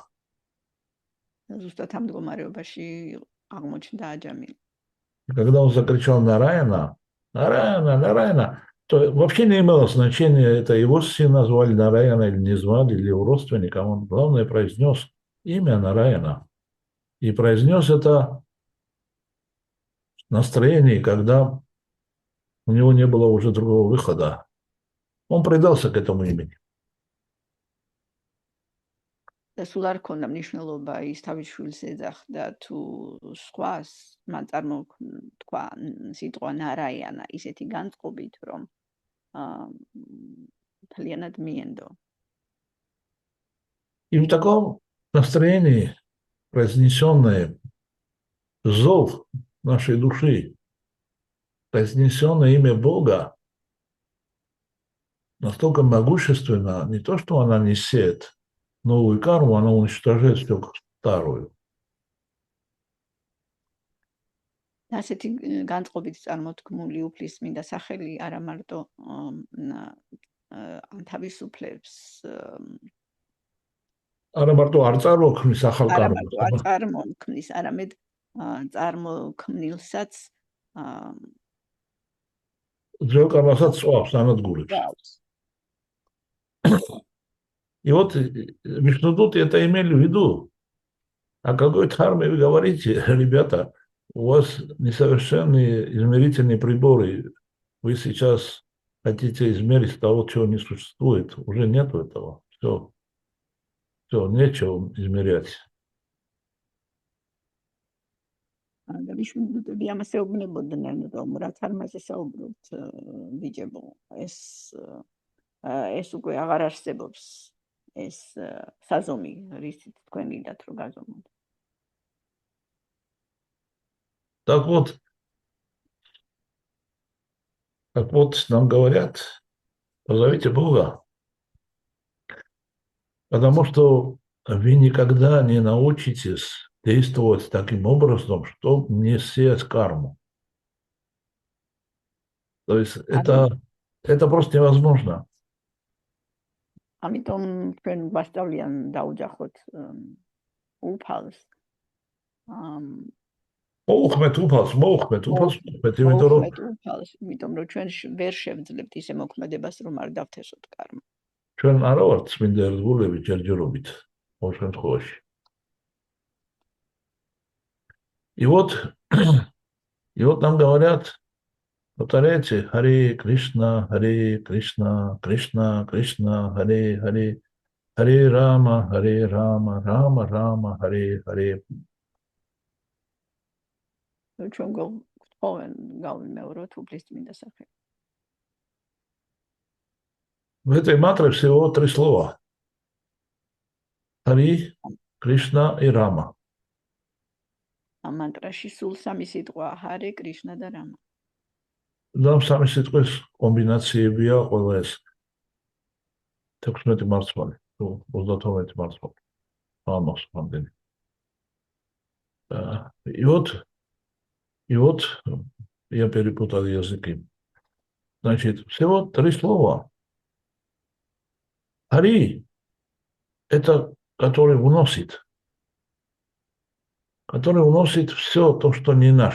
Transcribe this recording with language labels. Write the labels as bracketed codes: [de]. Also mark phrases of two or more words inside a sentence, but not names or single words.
[ka] ზუსტად ამ მდგომარეობაში აღმოჩნდა აჯამილი. [ru] Когда он закричал Нараяна, Нараяна, Нараяна, то вообще не имело значения, это его сына звали Нараяна или не звали, или его родственника. Он, главное, произнес имя Нараяна. И произнес это в настроении, когда у него не было уже другого выхода. Он предался к этому имени. [ka] და სულ არ ქონდა მნიშვნელობა ის თავის შვილს ეძახდა თუ სხვას მან წარმოთქვა სიტყვა ნარაიანა ისეთი განწყობით რომ მთლიანად მიენდო. [ru] И в таком настроении произнесенное зов нашей души, произнесенное имя Бога настолько могущественно, не то, что она несет новую карму, она уничтожает всю старую. [ka] ასეთი განწყობით წარმოთქმული უფლისმინდა სახელი არა მარტო თავისუფლებს არა მარტო არ წარმოქმნის ახალ კარმას, კარმას, წარმოქმნის, არამედ წარმოქმნილსაც ძველ კარმასაც წვავს ანადგურებს. [ru] И вот Вишнудуты это имели в виду. А какой дхарме вы говорите, ребята? У вас несовершенные измерительные приборы. Вы сейчас хотите измерить того, чего не существует. Уже нет этого. Все, нечего измерять. [ka] და ვიშვილდები ამას ეუბნებოდნენ, რომ რაც არ მასე საუბრობთ ბიჭებო, ეს უკვე აღარ არსებობს ეს საზომი, რისით თქვენ გინდათ რომ გაზომოთ. [ru] Так вот, нам говорят, позовите Бога, потому что вы никогда не научитесь действовать таким образом, чтобы не сеять карму. То есть это просто невозможно. [ka] ამიტომ ჩვენ გვასწავლიან დაუჯახოთ უფალს. მოუხმეთ უფალს, იმიტომ რომ იმიტომ რომ ჩვენ ვერ შევძლებთ ისე მოქმედებას, რომ არ დავთესოთ კარმა. ჩვენ არა ვართ წმინდა ერთგულები ჯერჯერობით, ყოველ შემთხვევაში. [ru] И вот нам говорят, повторяйте, Харе Кришна, Кришна, Кришна, Харе, Харе Рама, Рама, Рама, Харе. [ka] ჩვენ გვთხოვენ გავიმეოროთ უფლის წმინდა სახე. [ru] В этой мантре всего 3 слова. Харе, Кришна и Рама. [ka] ამ მანტრაში სულ 3 სიტყვა, Харе, Кришна და Рама. და 3 სიტყვის კომბინაციებია ყველა ეს 16 მარცვალი, 32 მარცვალი. [ru] Амос пандемия. И вот я перепутал языки. Значит, всего 3 слова. Хари – это который уносит все то, что не наше.